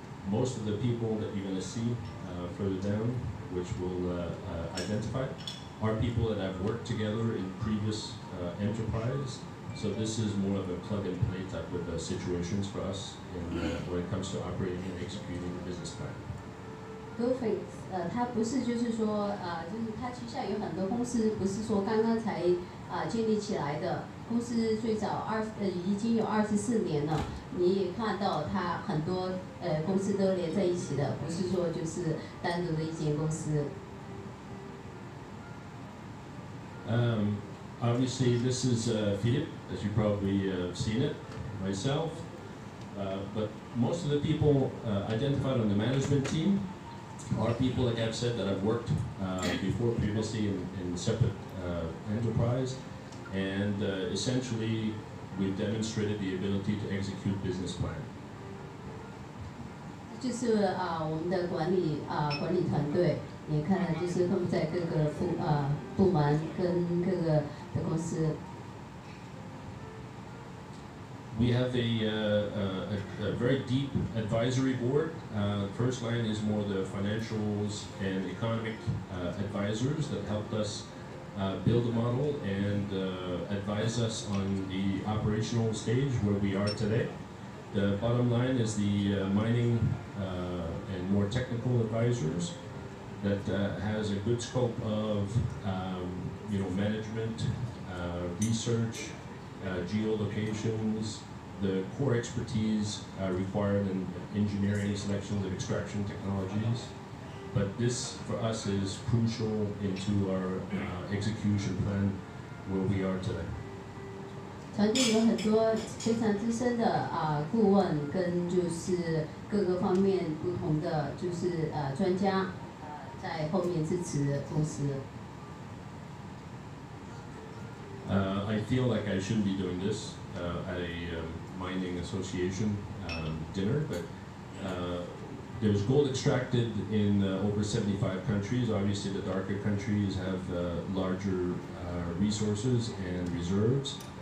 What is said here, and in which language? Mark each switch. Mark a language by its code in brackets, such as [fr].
[en] Most of the people that you're going to see further down, which we'll identify, are people that have worked together in previous enterprise. So this is more of a plug-and-play type of situations for us when it comes to operating and executing the business plan. [zh] Goldfinx，它不是就是说就是它旗下有很多公司，不是说刚刚才建立起来的。公司最早已经有24年了，你也看到它很多公司都连在一起的，不是说就是单独的一间公司。 [en] Obviously, this is Philippe, as you probably have seen it, myself. But most of the people identified on the management team are people, like I've said, that have worked before previously in separate enterprise, and essentially we've demonstrated the ability to execute business plan. [zh] 就是我们的管理团队，也看了就是分布在各个部门跟各个的公司。 [en] We have a very deep advisory board. First line is more the financials and economic advisors that helped us build a model and advise us on the operational stage where we are today. The bottom line is the mining and more technical advisors that has a good scope of management, research, geolocations, the core expertise required in engineering selections of extraction technologies. But this, for us, is crucial into our execution plan where we are today. [zh] 团队有很多非常资深的顾问跟就是各个方面不同的就是专家在后面支持公司。 [en] I feel like I shouldn't be doing this at a mining association dinner, but there's gold extracted in over 75 countries. Obviously, the darker countries have larger resources and reserves.